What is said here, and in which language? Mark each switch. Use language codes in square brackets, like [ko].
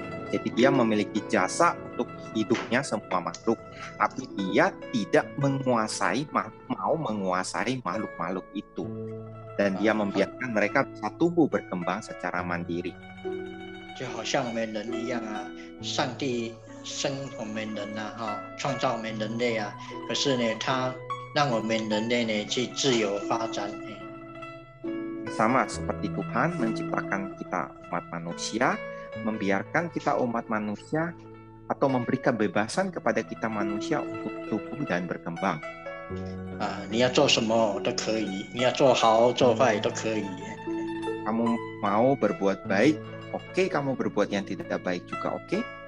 [id] Jadi dia memiliki jasa untuk hidupnya semua makhluk, tapi dia tidak mau menguasai makhluk-makhluk itu. Dan dia membiarkan mereka bisa tumbuh berkembang secara mandiri. [zh] 就好像我们人一样上帝生我们人创造我们人类可是呢，他让我们人类呢去自由发展。 [id] Sama seperti Tuhan menciptakan kita umat manusia, membiarkan kita umat manusia atau memberi kebebasan kepada kita manusia untuk tumbuh dan berkembang. [zh] 你要做什么都可以，你要做好做坏都可以。 [id] Kamu mau berbuat baik, oke. Kamu berbuat yang tidak baik juga oke.